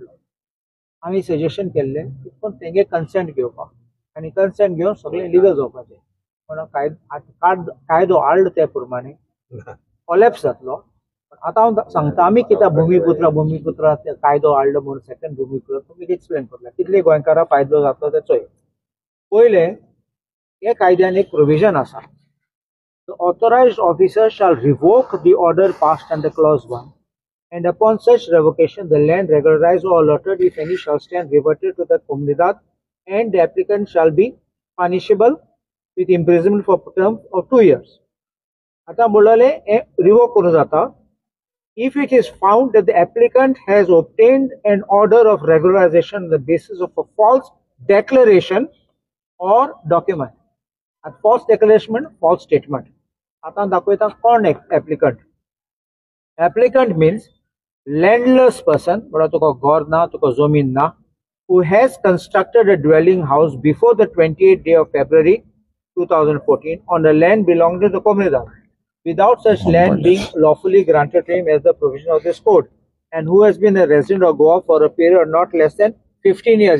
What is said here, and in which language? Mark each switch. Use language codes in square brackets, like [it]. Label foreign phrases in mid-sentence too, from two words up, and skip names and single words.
[kok] आमी सजेशन केल्लें पूण तेंगे कन्सेंट घेवपाक आनी कन्सेंट घेवन सगळें लिगल जावपाचें म्हणून कायदो हाडलो त्या प्रमाणे कोलॅप्स जातलो. आतां हांव सांगता आमी कित्याक भुमिपुत्र कायदो हाडलो म्हणून सेकंड भुमिपुत्र तुमी एक्सप्लेन करता कितले गोंयकारांक फायदो जातलो तेचो. पयले हे कायद्यान एक प्रोविजन आसा [en] The authorized officer shall revoke the order passed under clause 1 and upon such revocation the land regularized or allotted if any shall stand reverted to the comunidad and the applicant shall be punishable with imprisonment for term of 2 years. [kok] आता बोलले रिवोक करून जाता [en] if it is found that the applicant has obtained an order of regularization on the basis of a false declaration or document. At false declaration, false statement. [kok] आता दाखवता कोण applicant. [en] Applicant means landless person, but [kok] तुका घर ना तुका जमीन ना, [en] who has constructed a dwelling house before the 28th day of February 2014 on the land belonging to the comunidad, without such land being lawfully granted to him as the provision of this code, and who has been a resident of Goa for a period not less than 15 years.